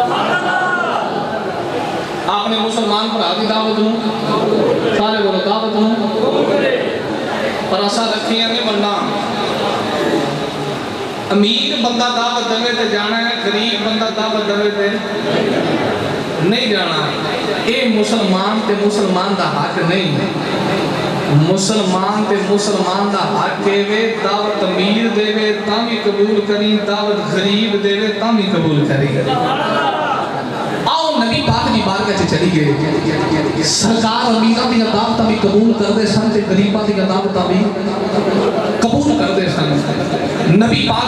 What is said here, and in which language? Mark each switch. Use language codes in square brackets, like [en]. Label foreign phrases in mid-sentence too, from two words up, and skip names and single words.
[pa] اپنے مسلمان پرا کی دعوت نو سارے بولو دعوت نو پر ایسا رکھیاں نہیں بننا امیر بندہ دعوت دے تے جانا ہے غریب بندہ دعوت دے تے نہیں جانا اے مسلمان تے مسلمان دا حق نہیں مسلمان تے مسلمان دا حق ہے دعوت امیر دے وے تاں بھی قبول کریں دعوت غریب دے وے تاں بھی قبول کریں آؤ نبی پاک دی بارگاہ چ چلی گئے سرکار امیراں دی دعوت بھی قبول کردے سن تے غریباں دی دعوت بھی قبول کردے سن نبی پاک